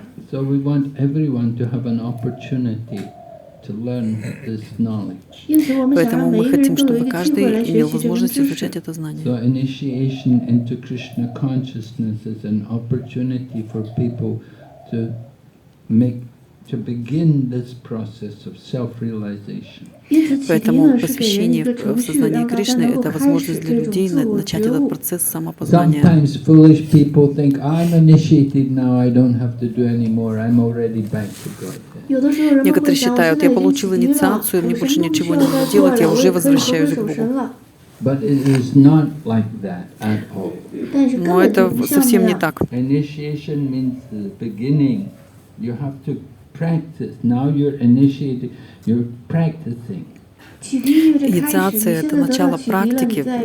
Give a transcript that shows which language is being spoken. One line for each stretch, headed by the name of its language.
English: So we want everyone to have an opportunity to learn this knowledge.
Russian: Поэтому мы хотим, чтобы каждый имел возможность изучать это знание.
English: So initiation into Krishna consciousness is an opportunity for people to begin this process of self-realization.
Russian: Поэтому посвящение в сознание Кришны — это возможность для людей начать этот процесс самопознания.
English: Sometimes foolish people think, I'm initiated now, I don't have to do anymore, I'm already back to God.
Russian: Некоторые считают, я получил инициацию, мне больше ничего не надо делать, я уже возвращаюсь к Богу.
English: But it is not like that at all.
Russian: Но это совсем не так.
English: Initiation means the beginning. You have to practice. Now you're initiating, you're practicing.
Russian: Инициация — это начало практики.